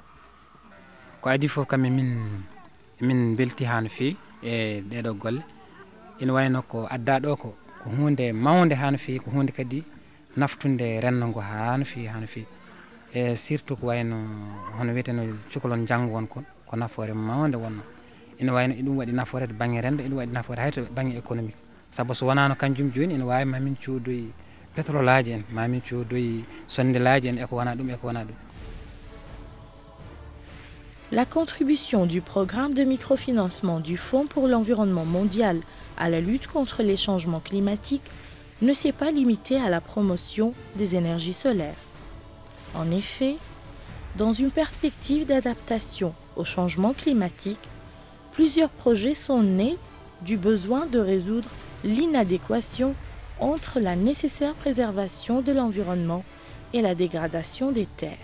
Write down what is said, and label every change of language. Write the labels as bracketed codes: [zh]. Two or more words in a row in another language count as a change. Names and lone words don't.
[ff] ko adi fof kam min belti ha no fewi e ɗeɗo golle ina wayno ko adda ɗo ko hunde mawde ha no fewi ko hunde kadi naftunde rennogo ha no fewi e surtout ko wayno hono wiyeteno cukalon janggo won kon ko nafoore mawde wonno ina wayno ɗum waɗi nafoore to banggue rendo ɗum waɗi nafoore hayto banggue économique sabu so wonano kanjum joni ina wawi mamin codoyi pétrole aji en mamin codoyi sondelaji en eko wona ɗum [fr] La contribution du programme de microfinancement du Fonds pour l'environnement mondial à la lutte contre les changements climatiques ne s'est pas limitée à la promotion des énergies solaires. En effet, dans une perspective d'adaptation au changement climatique, plusieurs projets sont nés du besoin de résoudre l'inadéquation entre la nécessaire préservation de l'environnement et la dégradation des terres.